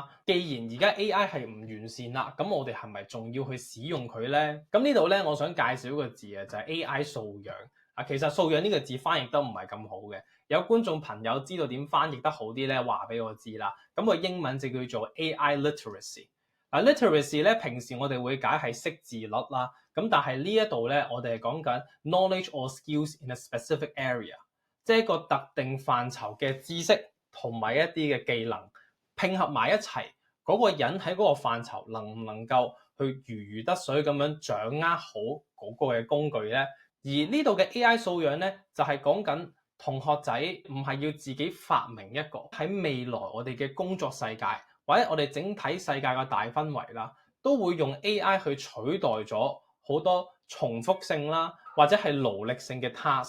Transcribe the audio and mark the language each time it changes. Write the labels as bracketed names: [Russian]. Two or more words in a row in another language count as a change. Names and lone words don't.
[Cantonese] 既然而家 AI 係唔完善啦，咁我哋係咪仲要去使用佢咧？咁呢度咧，我想介紹一個字啊，就係 AI 素養。其實素養呢個字翻譯得唔係咁好嘅。有觀眾朋友知道點翻譯得好啲咧，話俾我知啦。咁個英文就叫做 [English] AI literacy。 [Cantonese] literacy 咧，平時我哋會解係識字率啦。咁但係呢一度咧，我哋係講緊 [English] knowledge or skills in a specific area。 [Cantonese] 即係一個特定範疇嘅知識同埋一啲嘅技能拼合埋一齊，嗰個人喺嗰個範疇能唔能夠去如魚得水咁樣掌握好嗰個嘅工具咧？而呢度嘅 AI 素養咧，就係講緊同學仔唔係要自己發明一個，喺未來我哋嘅工作世界或者我哋整體世界嘅大氛圍啦，都會用 AI 去取代咗好多重複性啦，或者係勞力性嘅 task。